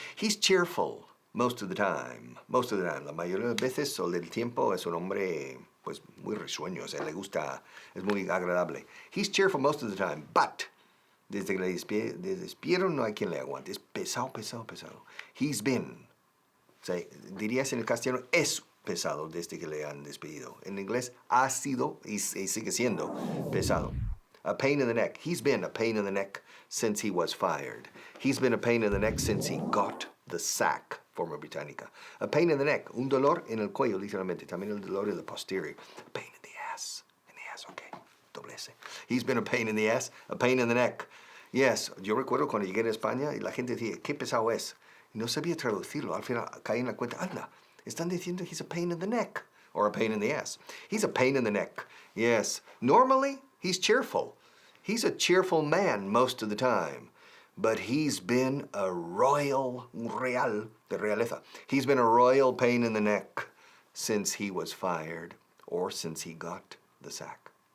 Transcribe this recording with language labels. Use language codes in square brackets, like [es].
[en] He's cheerful most of the time. Most of the time. [es] La mayoría de las veces o del tiempo es un hombre pues muy risueño, o sea, le gusta, es muy agradable. He's cheerful most of the time, but desde que le despidieron no hay quien le aguante. Es pesado. He's been, o sea, dirías en el castellano, es pesado desde que le han despedido. En inglés ha sido y sigue siendo pesado. [en] A pain in the neck. He's been a pain in the neck since he was fired. He's been a pain in the neck since he got the sack, forma británica. A pain in the neck. [es] Un dolor en el cuello, literalmente. También el dolor en the posterior. [en] A pain in the ass. In the ass, okay. Doble S. He's been a pain in the ass, a pain in the neck. [es] Yes, yo recuerdo cuando llegué a España y la gente decía, qué pesado es. Y no sabía traducirlo. Al final caí en la cuenta, anda, están diciendo he's a pain in the neck. [en] Or a pain in the ass. He's a pain in the neck. Yes. Normally, he's cheerful. He's a cheerful man most of the time. But he's been a royal, de realeza. He's been a royal pain in the neck since he was fired or since he got the sack.